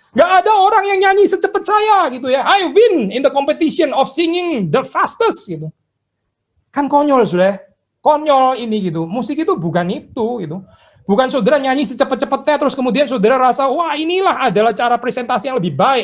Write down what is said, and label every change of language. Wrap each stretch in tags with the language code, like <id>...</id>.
<id>Gak ada orang yang nyanyi secepat saya gitu ya.</id> <en>I win in the competition of singing the fastest</en> <id>gitu. Kan konyol konyol ini gitu. Musik itu bukan itu gitu. Bukan saudara nyanyi secepat-cepatnya terus kemudian saudara rasa wah inilah adalah cara presentasi yang lebih baik.</id>